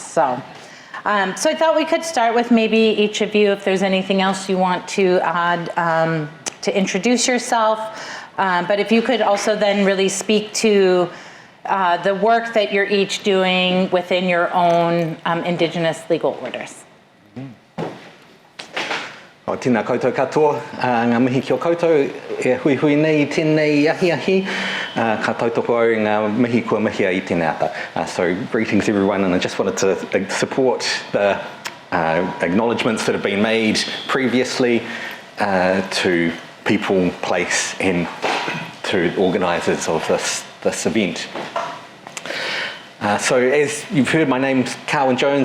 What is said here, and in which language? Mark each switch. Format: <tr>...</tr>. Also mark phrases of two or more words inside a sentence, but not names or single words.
<en>So I thought we could start with maybe each of you, if there's anything else you want to add to introduce yourself. But if you could also then really speak to the work that you're each doing within your own Indigenous legal orders.</en> <mi>O tina koutou katoa, ngā mihi ki o koutou, e hui hui nei tēnei ahi, ka tautoko au ngā mihi kua mihia I tēnei ata.</mi> <en>So greetings everyone, and I just wanted to support the acknowledgements that have been made previously to people, place, and to organisers of this event. So as you've heard, my name's Carwyn Jones.</en>